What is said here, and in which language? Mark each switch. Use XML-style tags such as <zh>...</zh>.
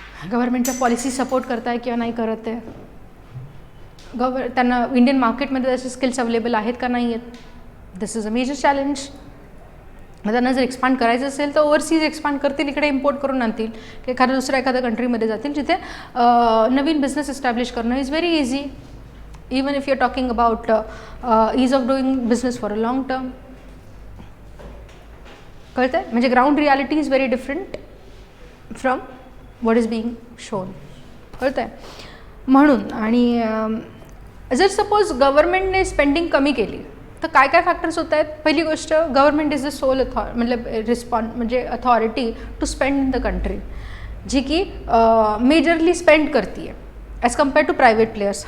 <mr>गव्हर्नमेंटच्या policy support करताय किंवा नाही करत आहे. त्यांना इंडियन मार्केटमध्ये त्याचे स्किल्स अवेलेबल आहेत का नाही आहेत.</mr> <en>This is a major challenge.</en> <mr>मग त्यांना जर एक्सपांड करायचं असेल तर ओव्हरसीज एक्सपांड करतील, इकडे इम्पोर्ट करून आणतील की एखाद्या कंट्रीमध्ये जातील जिथे नवीन बिझनेस एस्टॅब्लिश करणं</mr> <en>Is very easy. Even if you are talking about ease of doing business for a long term.</en> <mr>कळतंय.</mr> <en>म्हणजे ground reality is very different from what is being shown. कळतंय.</en> <mr>म्हणून आणि जर सपोज गव्हर्नमेंटने स्पेंडिंग कमी केली तर काय काय फॅक्टर्स होत आहेत. पहिली गोष्ट,</mr> <en>government is the sole</en> <mr>म्हणजे</mr> <en>authority to spend in the country,</en> <mr>जी की मेजरली स्पेंड करते आहे</mr> <en>As compare to private players.</en>